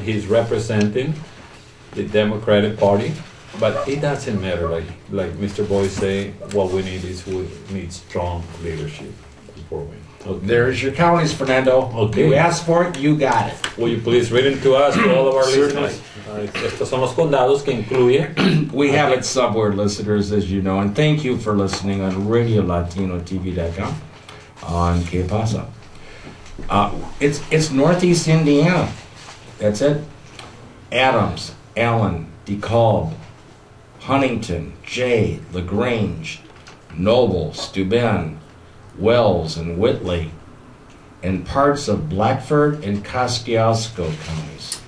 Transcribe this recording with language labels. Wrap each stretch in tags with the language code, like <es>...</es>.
<en>He's representing the Democratic Party, but it doesn't matter. Like Mr. Boy say, what we need strong leadership before we. Okay. There's your counties, Fernando. Okay. You asked for it, you got it. Will you please read it to us, to all of our listeners?</en> <es>Estos son los condados que incluye.</es> <en>We have it somewhere, listeners, as you know, and thank you for listening on RadioLatinoTV.com on ¿Qué pasa? It's Northeast Indiana. That's it. Adams, Allen, DeKalb, Huntington, Jay, LaGrange, Noble, Steuben, Wells, and Whitley, and parts of Blackford and Kosciuszko counties.</en>